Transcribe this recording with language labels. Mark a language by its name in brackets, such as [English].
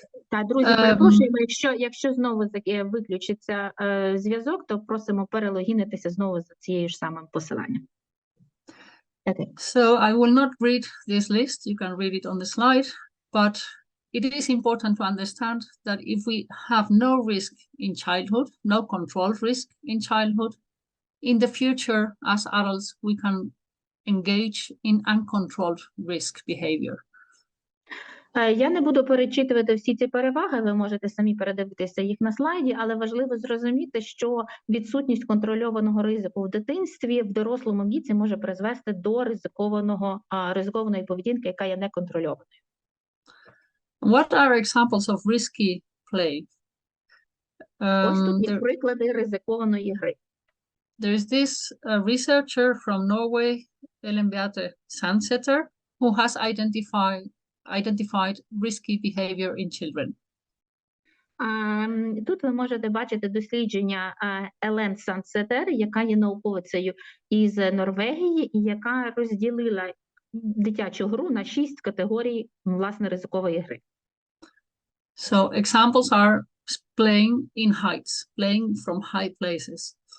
[Ukrainian] Так, друзі, перепрошуємо, якщо знову виключиться зв'язок, то просимо перелогінитися знову за цією ж самим посиланням. [English] Okay. So I will not read this list, you can read it on the slide, but it is important to understand that if we have no risk in childhood, no controlled risk in childhood, in the future as adults we can engage in uncontrolled risk behavior. [Ukrainian] Я не буду перечитувати всі ці переваги, ви можете самі передивитися їх на слайді, але важливо зрозуміти, що відсутність контрольованого ризику в дитинстві в дорослому віці може призвести до ризикованої поведінки, яка є неконтрольованою. [English] What are examples of risky play? [Ukrainian] Ось тут є приклади ризикованої гри. [English] There is this researcher from Norway, Ellen Beate Sandseter, who has identified risky behavior in children. [Ukrainian] Тут ви можете бачити дослідження Елен Сандсетер, яка є науковицею із Норвегії і яка розділила дитячу гру на 6 категорій, власне, ризикової гри. [English] So examples are playing in heights, playing from high places.